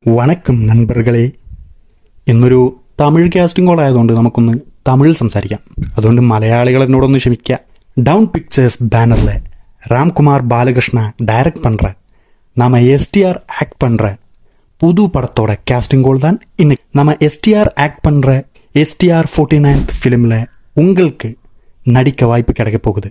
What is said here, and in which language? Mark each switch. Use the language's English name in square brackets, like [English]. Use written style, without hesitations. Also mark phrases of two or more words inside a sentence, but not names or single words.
[Tamil] വണക്കം നண்பர்களே. [Malayalam] ഇന്നൊരു തമിഴ് കാസ്റ്റിംഗ് കോൾ ആയതുകൊണ്ട് നമുക്കൊന്ന് തമിഴിൽ സംസാരിക്കാം. അതുകൊണ്ട് മലയാളികൾ എന്നോടൊന്ന് ക്ഷമിക്കുക. [Tamil] டவுன் பிக்சர்ஸ் பேனரில் ராம்குமார் பாலகிருஷ்ணா டைரக்ட் பண்ணுற நம்ம எஸ்டிஆர் ஆக்ட் பண்ணுற புது படத்தோட கேஸ்டிங் கோல் தான் இன்னைக்கு. நம்ம எஸ்டிஆர் ஆக்ட் பண்ணுற எஸ்டிஆர் 49th ஃபிலிமில் உங்களுக்கு நடிக்க வாய்ப்பு கிடைக்க போகுது.